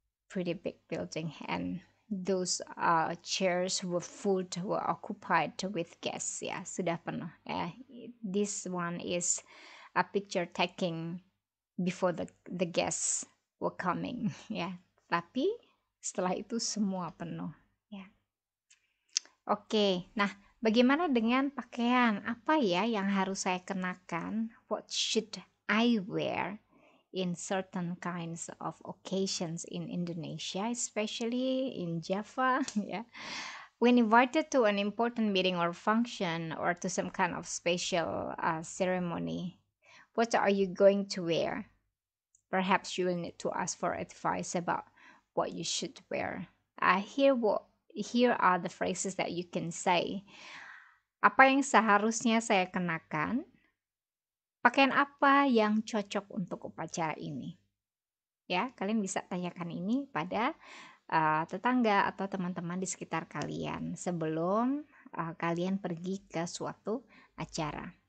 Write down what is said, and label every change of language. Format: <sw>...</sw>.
<en>Pretty big building, and those chairs were occupied with guests. Yeah,</en> <id>sudah penuh.</id> <en>This one is a picture taking before the guests were coming, ya.</en> <id>Tapi setelah itu semua penuh, ya. Oke, nah bagaimana dengan pakaian? Apa ya yang harus saya kenakan?</id> <en>What should I wear in certain kinds of occasions in Indonesia, especially in Java, ya. When invited to an important meeting or function or to some kind of special ceremony, what are you going to wear? Perhaps you will need to ask for advice about what you should wear. Here are the phrases that you can say.</en> <id>Apa yang seharusnya saya kenakan? Pakaian apa yang cocok untuk upacara ini? Ya, kalian bisa tanyakan ini pada tetangga atau teman-teman di sekitar kalian sebelum kalian pergi ke suatu acara.</id>